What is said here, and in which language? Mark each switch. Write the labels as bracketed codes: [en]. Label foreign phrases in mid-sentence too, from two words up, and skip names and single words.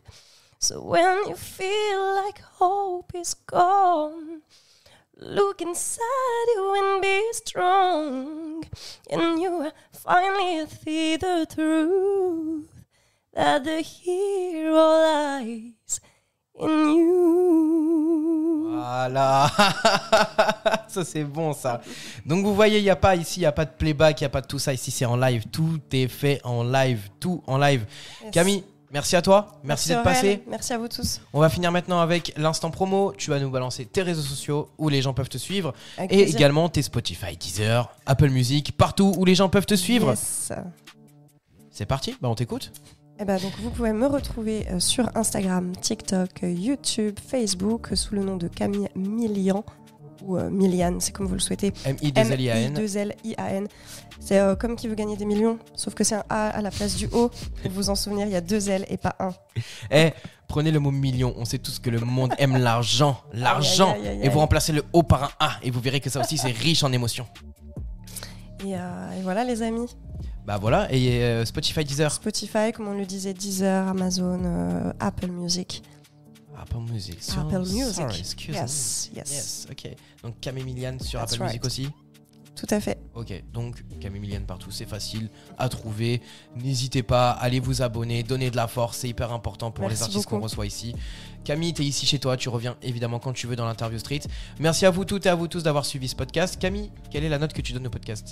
[en] So when you feel like hope is gone, look inside you and be strong. And you finally see the truth, that the hero lies in you. [fr] Voilà. Ça c'est bon ça. Donc vous voyez, il n'y a pas ici, il n'y a pas de playback, il n'y a pas de tout ça. Ici c'est en live, tout est fait en live, tout en live. Yes. Camille, merci à toi, merci d'être passé. Merci à vous tous. On va finir maintenant avec l'instant promo. Tu vas nous balancer tes réseaux sociaux où les gens peuvent te suivre. Avec et plaisir. également tes Spotify, Deezer, Apple Music, partout où les gens peuvent te suivre. Yes. C'est parti, on t'écoute. Et donc vous pouvez me retrouver sur Instagram, TikTok, YouTube, Facebook sous le nom de Camille Milian ou Milian, c'est comme vous le souhaitez. M-I-2-L-I-A-N. M-I-2-L-I-A-N. C'est comme qui veut gagner des millions, sauf que c'est un A à la place du O. Pour vous en souvenir, il y a 2 L et pas 1. Prenez le mot million, on sait tous que le monde aime l'argent, Aïe. et vous remplacez le O par un A et vous verrez que ça aussi c'est riche en émotions. Et voilà les amis. Bah voilà, et Spotify, Deezer. Spotify, comme on le disait, Deezer, Amazon, Apple Music. Apple Music. Apple Music. [en] Sorry, excuse yes. me. Yes, ok. [fr] Donc Camille Milian sur That's Apple Music aussi. Tout à fait. Ok, donc Camille Milian partout, c'est facile à trouver. N'hésitez pas, allez vous abonner, donnez de la force, c'est hyper important pour les artistes qu'on reçoit ici. Camille, t'es ici chez toi, tu reviens évidemment quand tu veux dans l'Interview Street. Merci à vous toutes et à vous tous d'avoir suivi ce podcast. Camille, quelle est la note que tu donnes au podcast?